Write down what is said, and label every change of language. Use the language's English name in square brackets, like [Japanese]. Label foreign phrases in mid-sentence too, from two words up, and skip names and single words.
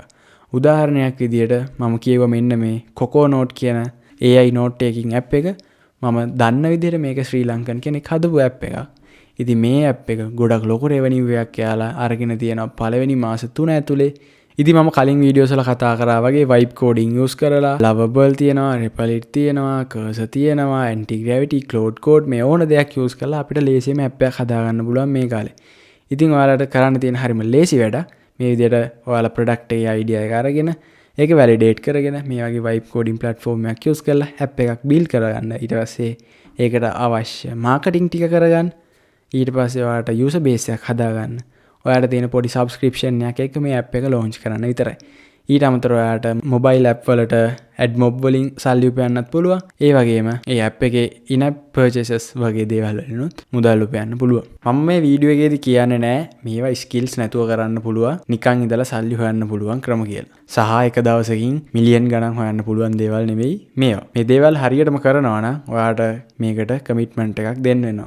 [Sinhala] උදාහරණයක් විදිහට මම කියුවා මෙන්න මේ Coconote කියන [English] AI note taking app [Sinhala] එක මම දන්න විදිහට මේක ශ්‍රී ලංකන් කෙනෙක් හදපු app එකක්. ඉතින් මේ app එක ගොඩක් ලොකු revenue එකක් යාලා අරගෙන තියෙනවා පළවෙනි මාස 3 ඇතුලේ. ඉතින් මම කලින් වීඩියෝස් වල කතා කරා වගේ [English] vibe coding [Sinhala] use කරලා lovable තියෙනවා, replit තියෙනවා, cursor තියෙනවා, [English] anti gravity, cloud code [Sinhala] මේ ඕන දෙයක් use කරලා අපිට ලේසියෙන්ම app එකක් හදාගන්න පුළුවන් මේ කාලේ. ඉතින් ඔයාලට කරන්න තියෙන හරිම ලේසි වැඩ මේ විදිහට ඔයාලා product එකේ idea එක අරගෙන ඒක validate කරගෙන මේ වගේ [English] vibe coding platform [Sinhala] එකක් use කරලා app එකක් build කරගන්න. ඊට පස්සේ ඒකට අවශ්‍ය marketing ටික කරගන්න. ඊට පස්සේ ඔයාලට [English] user base [Sinhala] එකක් හදාගන්න. ඔයාලට තියෙන පොඩි subscription එකක් එක්ක මේ app එක launch කරන්න විතරයි. ඊට අමතරව ඔයාලට [English] mobile app [Sinhala] වලට AdMob වලින් සල්ලි උපයන්නත් පුළුවන්. ඒ වගේම ඒ app එකේ [English] in-app purchases [Sinhala] වගේ දේවල් වලිනුත් මුදල් උපයන්න පුළුවන්. මම මේ වීඩියෝ එකේදී කියන්නේ නෑ මේවා skills නැතුව කරන්න පුළුවන් නිකන් ඉඳලා සල්ලි හොයන්න පුළුවන් ක්‍රම කියලා. සහ එක දවසකින් මිලියන් ගණන් හොයන්න පුළුවන් දේවල් නෙවෙයි මේවා. මේ දේවල් හරියටම කරනවා නම් ඔයාලට මේකට commitment එකක් දෙන්න වෙනවා.